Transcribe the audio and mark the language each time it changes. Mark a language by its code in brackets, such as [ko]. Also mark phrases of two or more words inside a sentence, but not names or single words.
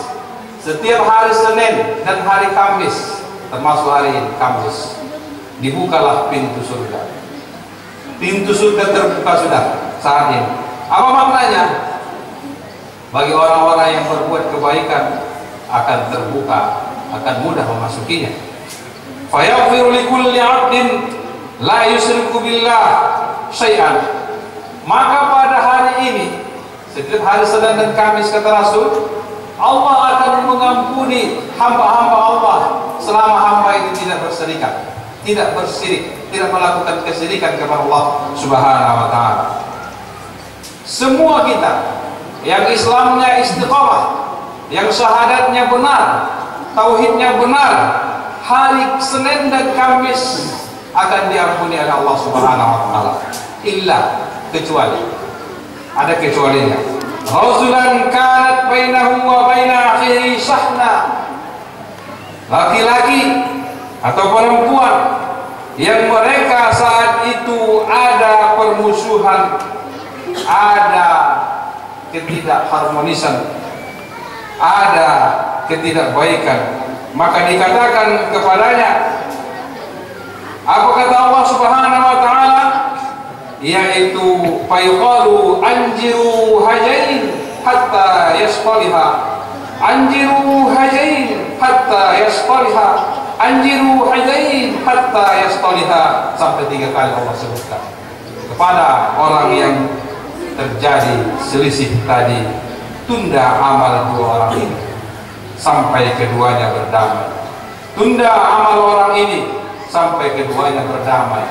[id] Setiap hari Senin dan hari Kamis, termasuk hari Kamis, dibukalah pintu surga. Pintu surga terbuka sudah saat ini. Apa maknanya? Bagi orang-orang yang berbuat kebaikan akan terbuka, akan mudah memasukinya. [ar] فيغفر لكل عبد لا يشرك بالله شيئا. [id] Maka pada hari ini, setiap hari Senin dan Kamis, kata Rasul, Allah akan mengampuni hamba-hamba Allah selama hamba itu tidak berserikat, tidak bersirik, tidak melakukan kesirikan kepada Allah [ar] سبحانه وتعالى. [id] Semua kita yang Islamnya istiqamah, yang syahadatnya benar, tauhidnya benar, hari Senin dan Kamis akan diampuni oleh Allah [ar] سبحانه وتعالى. [id] Illa, kecuali, ada kecualinya. [ar] رجلا كانت بينه وبين أخيه شحناء. [id] Laki-laki atau perempuan yang mereka saat itu ada permusuhan, ada ketidakharmonisan, ada ketidakbaikan, maka dikatakan kepadanya, apa kata Allah [ar] سبحانه وتعالى? Yaitu فيقال أنظروا هذين حتى يصطلحا، أنظروا هذين حتى يصطلحا، أنظروا هذين حتى يصطلحا, [id] sampai 3 kali Allah sebutkan kepada orang yang terjadi selisih tadi. Tunda amal 2 orang ini sampai keduanya berdamai. Tunda amal orang ini sampai keduanya berdamai.